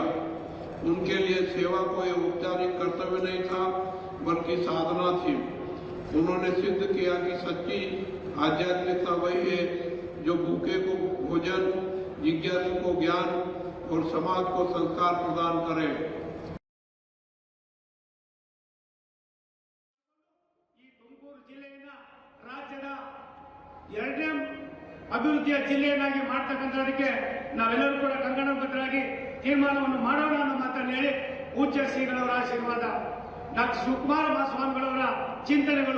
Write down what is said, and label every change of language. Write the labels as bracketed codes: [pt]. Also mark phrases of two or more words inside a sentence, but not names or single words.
[hi] उनके लिए सेवा कोई औपचारिक कर्तव्य नहीं था बल्कि साधना थी। उन्होंने सिद्ध किया कि सच्ची आध्यात्मिकता वही है जो भूखे को भोजन, जिज्ञासु को ज्ञान और समाज को संस्कार प्रदान करे। [kn] ತುಮಕೂರು ಜಿಲ್ಲೆಯನ್ನ ರಾಜ್ಯದ 2ನೇ ಅಭಿವೃದ್ಧಿಯ ಜಿಲ್ಲೆಯನ್ನಾಗಿ ಮಾಡ್ತಕ್ಕಂಥದಕ್ಕೆ ನಾವೆಲ್ಲರೂ ಕೂಡ ಕಂಕಣಬದ್ಧರಾಗಿ ತೀರ್ಮಾನವನ್ನು ಮಾಡೋಣ ಅನ್ನೋ ಮಾತನ್ನು ಹೇಳಿ ಪೂಜ್ಯ ಶ್ರೀಗಳವರ ಆಶೀರ್ವಾದ, ಡಾಕ್ಟರ್ ಶಿವಕುಮಾರ ಮಹಾಸ್ವಾಮಿಗಳವರ ಚಿಂತನೆಗಳು,